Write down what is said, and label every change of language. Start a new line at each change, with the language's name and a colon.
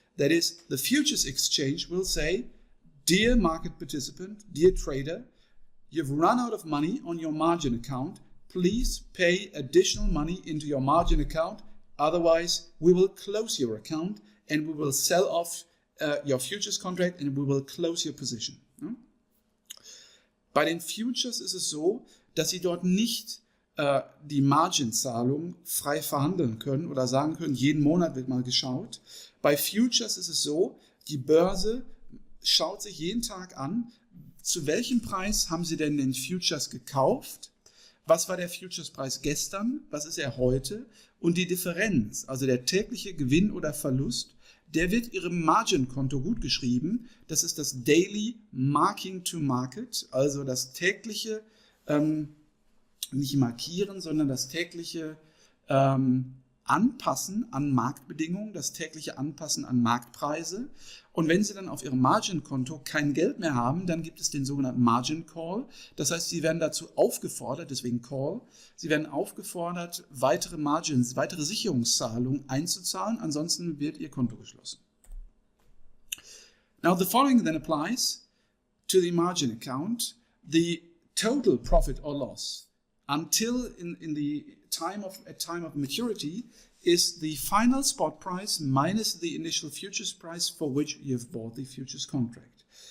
English: That is, the futures exchange will say, dear market participant, dear trader, you've run out of money on your margin account. Please pay additional money into your margin account. Otherwise, we will close your account and we will sell off your futures contract and we will close your position.
German: Bei den Futures ist es so, dass Sie dort nicht die Margenzahlung frei verhandeln können oder sagen können, jeden Monat wird mal geschaut. Bei Futures ist es so, die Börse schaut sich jeden Tag an, zu welchem Preis haben Sie denn den Futures gekauft? Was war der Futures-Preis gestern? Was ist er heute? Und die Differenz, also der tägliche Gewinn oder Verlust, der wird Ihrem Margin-Konto gut geschrieben. Das ist das Daily Marking to Market, also das tägliche, nicht markieren, sondern das tägliche Anpassen an Marktbedingungen, das tägliche Anpassen an Marktpreise. Und wenn Sie dann auf Ihrem Margin-Konto kein Geld mehr haben, dann gibt es den sogenannten Margin Call. Das heißt, Sie werden dazu aufgefordert, deswegen Call, Sie werden aufgefordert, weitere Margins, weitere Sicherungszahlungen einzuzahlen, ansonsten wird Ihr Konto geschlossen.
English: Now the following then applies to the margin account. The total profit or loss until in the time of maturity is the final spot price minus the initial futures price for which you have bought the futures contract.